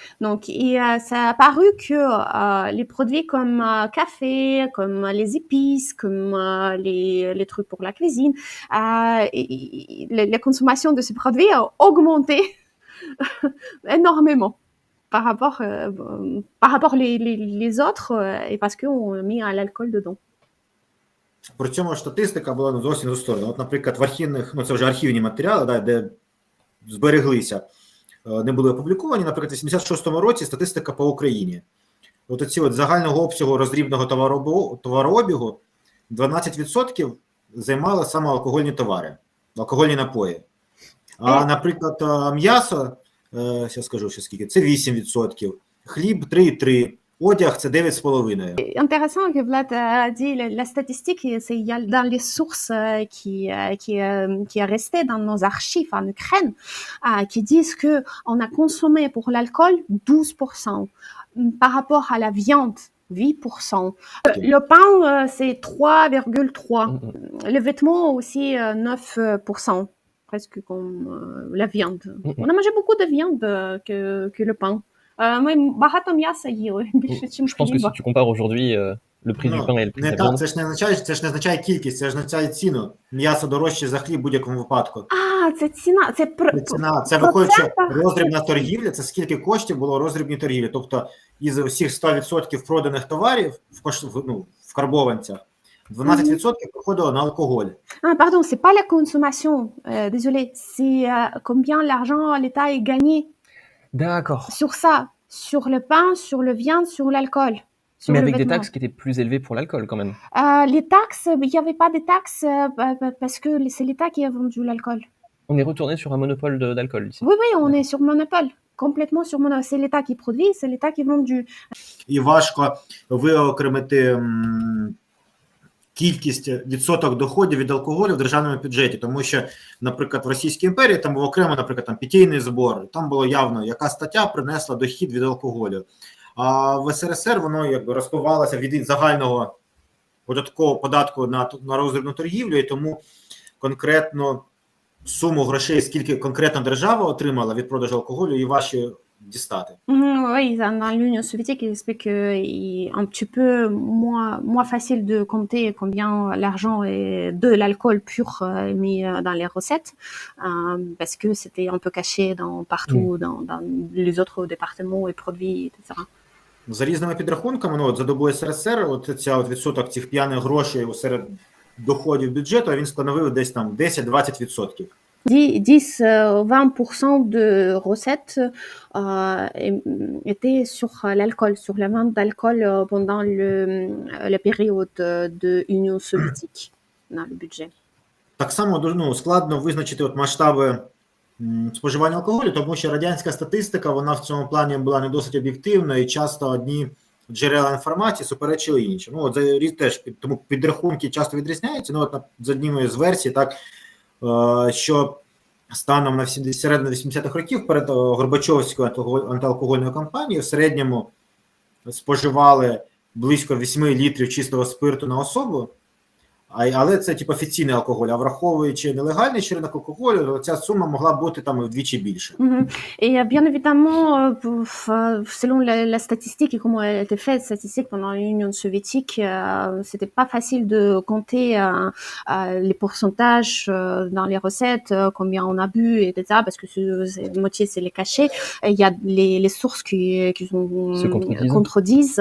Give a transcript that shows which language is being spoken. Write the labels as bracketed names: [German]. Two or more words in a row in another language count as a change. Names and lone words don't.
[French] Donc, ça a apparu que les produits comme café, comme les épices, comme les trucs pour la cuisine, la consommation de ces produits a augmenté énormément par rapport les autres et parce qu'on a mis l'alcool dedans. [Ukrainian] При цьому статистика була ну, зовсім застойна. От, наприклад, в архівних, ну це вже архівні матеріали, да, де збереглися, не були опубліковані. Наприклад, в 86-му році статистика по Україні. От оці от загального обсягу роздрібного товарообігу 12% займали саме алкогольні товари, алкогольні напої. А, наприклад, м'ясо, я скажу ще скільки, це 8%, хліб 3,3%, одяг це 9,5%. [French] Intéressant que Vlad a dit la statistique, c'est il y a dans les sources qui est resté dans nos archives en Ukraine, qui disent que on a consommé pour l'alcool 12%, par rapport à la viande 8%. Le pain c'est 3,3%, les vêtements aussi 9%, presque comme la viande. On a mangé beaucoup de viande que le pain. [Ukrainian] Ми багато м'яса їли, більше, ніж [French] Je pense que si [Ukrainian] хліба. [French] tu compares aujourd'hui le prix du pain et le prix de [Ukrainian] Не [French] la [Ukrainian] так, [French] viande, [Ukrainian] це ж не означає кількість, це ж означає ціну. М'ясо дорожче за хліб в будь-якому випадку. Це ціна, це Ціна, це виходить, що роздрібна торгівля, це скільки коштів було роздрібній торгівлі. Тобто із усіх 100% проданих товарів в карбованцях, 12% приходило на алкоголь. [French] Pardon, c'est pas la consommation, désolé, c'est combien l'argent l'État a gagné d'accord. sur ça, sur le pain, sur le viande, sur l'alcool. Mais avec des taxes qui étaient plus élevées pour l'alcool quand même. Les taxes, il n'y avait pas de taxes parce que c'est l'État qui a vendu l'alcool. On est retourné sur un monopole d'alcool ici. Oui, on est sur monopole, complètement sur monopole. C'est l'État qui produit, c'est l'État qui vend du... [Ukrainian] І важко виокремити кількість, відсоток доходів від алкоголю в державному бюджеті, тому що, наприклад, в Російській імперії там був окремо, наприклад, там питейний збор, там було явно, яка стаття принесла дохід від алкоголю. А в СРСР воно якби розпивалося від загального податкового податку на роздрібну торгівлю, і тому конкретно суму грошей, скільки конкретна держава отримала від продажу алкоголю, і важче дістати. [French] Oui, dans l'Union soviétique, il explique qu'il est un petit peu moins facile de compter combien l'argent est de l'alcool pur mis dans les recettes, parce que c'était un peu caché partout dans les autres départements et produits, etc. [Ukrainian] За різними підрахунками, ну, от за добу СРСР, от ця от відсоток цих п'яних грошей серед доходів бюджету, він становив десь там 10-20%. [French] 10-20% de recettes étaient sur l'alcool, sur la vente d'alcool pendant la période de l'Union soviétique dans le budget. [Ukrainian] Так само складно визначити от масштаби споживання алкоголю, тому що радянська статистика, вона в цьому плані була не досить об'єктивною, і часто одні джерела інформації суперечили іншим. Ну, от теж тому підрахунки часто відрізняються. Ну, от з однією з версій, так, що станом на середину 80-х років перед Горбачовською антиалкогольною кампанією в середньому споживали близько 8 літрів чистого спирту на особу, але це типу офіційний алкоголь, а враховуючи нелегальний ринок алкоголю, ця сума могла бути там вдвічі більше. [French] Et bien évidemment, selon la statistique et comment elle a été faite, statistique pendant l'Union soviétique, c'était pas facile de compter les pourcentages dans les recettes, combien on a bu, etc. Parce que moitié c'est les cachets. Il y a les sources qui contredisent.